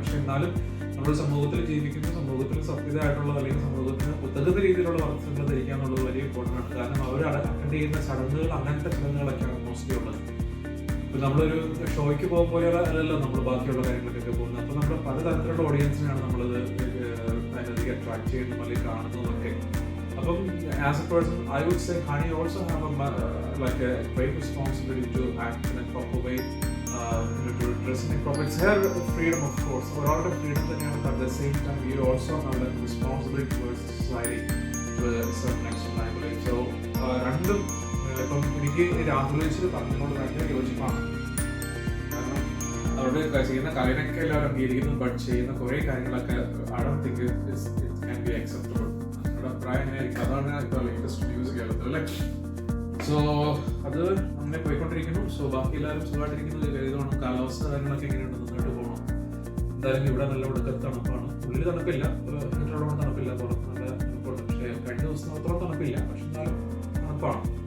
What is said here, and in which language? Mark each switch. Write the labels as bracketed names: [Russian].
[Malayalam] പക്ഷെ എന്നാലും നമ്മൾ സമൂഹത്തിൽ ജീവിക്കുന്ന, സമൂഹത്തിൽ സഭ്യതയായിട്ടുള്ള അല്ലെങ്കിൽ സമൂഹത്തിന് ഉതകുന്ന രീതിയിലുള്ള വസ്ത്രങ്ങൾ ധരിക്കുക എന്നുള്ളത് വലിയ ഇമ്പോർട്ടൻ്റ് ആണ്. കാരണം അവർ അറ്റൻഡ് ചെയ്യുന്ന ചടങ്ങുകൾ അങ്ങനത്തെ ചടങ്ങുകളൊക്കെയാണ് മോസ്റ്റ്ലി ഉള്ളത്. ഇപ്പം നമ്മളൊരു ഷോയ്ക്ക് പോകുന്ന പോലെ അല്ലല്ലോ നമ്മൾ ബാക്കിയുള്ള കാര്യങ്ങളൊക്കെ പോകുന്നത്. അപ്പോൾ നമ്മൾ പലതരത്തിലുള്ള ഓഡിയൻസിനാണ് നമ്മളത് അതിനധികം അട്രാക്ട് ചെയ്യുന്നതും അല്ലെങ്കിൽ കാണുന്നതൊക്കെ. അപ്പം [English] As a person I would say honey also have like a great responsibility to act in a proper way, to dress in a proper. It's her freedom, of course. [Malayalam] ഒരാളുടെ ഫ്രീഡം തന്നെയാണ്. [English] But at the same time we also have a responsibility towards society to a certain extent. [Malayalam] So രണ്ടും ഇപ്പം എനിക്ക് രാഹുൽ വെച്ചിട്ട് പറഞ്ഞതിനോട് ഭയങ്കര യോജിപ്പാണ്. കാരണം അവരുടെ ചെയ്യുന്ന കാര്യങ്ങളൊക്കെ എല്ലാവരും അംഗീകരിക്കുന്നു. ബട്ട് ചെയ്യുന്ന കുറേ കാര്യങ്ങളൊക്കെ [English] I don't think it can be acceptable. [Malayalam] അവരുടെ അഭിപ്രായം എങ്ങനെയായിരിക്കും? അതാണ് ഇപ്പോൾ ലേറ്റസ്റ്റ് ന്യൂസ് കേൾക്കുന്നത് അല്ലേ. സോ അത് അങ്ങനെ പോയിക്കൊണ്ടിരിക്കുന്നു. സോ ബാക്കി എല്ലാവരും സുഖമായിട്ടിരിക്കുന്നത് കരുതണം. കാലാവസ്ഥ കാര്യങ്ങളൊക്കെ എങ്ങനെയുണ്ട്? നന്നായിട്ട് പോകണം. എന്തായാലും ഇവിടെ നല്ല ഒടുക്കത്ത് തണുപ്പാണ്. ഉള്ളിൽ തണുപ്പില്ല, ഹീറ്ററോളം തണുപ്പില്ല, പുറത്ത് നല്ല തണുപ്പുണ്ട്. പക്ഷേ കഴിഞ്ഞ ദിവസം അത്ര തണുപ്പില്ല, പക്ഷെ എന്നാലും തണുപ്പാണ്.